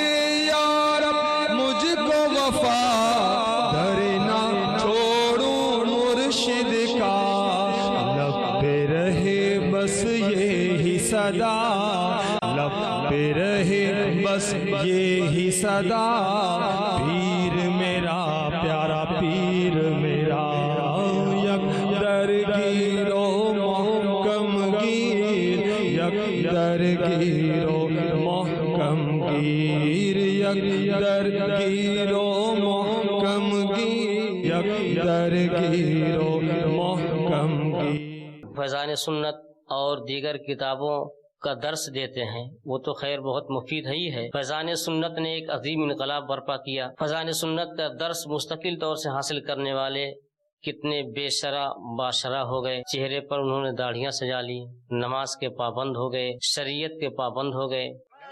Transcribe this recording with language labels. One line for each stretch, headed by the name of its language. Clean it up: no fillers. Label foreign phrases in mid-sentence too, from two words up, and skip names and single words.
Urdu: یا رب مجھ کو وفا، ڈرنا چھوڑوں مرشد کا، لب پہ رہے بس یہی صدا، لب پہ رہے بس یہی صدا، پیر میرا پیارا پیر میرا،
Persian: یک درگیر و محکم گیر، یک درگیر و محکم گیر، یک درگیر و محکم گیر، یک درگیر و محکم گیر۔
Urdu: فیضان سنت اور دیگر کتابوں کا درس دیتے ہیں، وہ تو خیر بہت مفید ہی ہے۔ فیضان سنت نے ایک عظیم انقلاب برپا کیا۔ فیضان سنت کا درس مستقل طور سے حاصل کرنے والے کتنے بے شرح باشرح ہو گئے، چہرے پر انہوں نے داڑھیاں سجا لی، نماز کے پابند ہو گئے، شریعت کے پابند ہو گئے،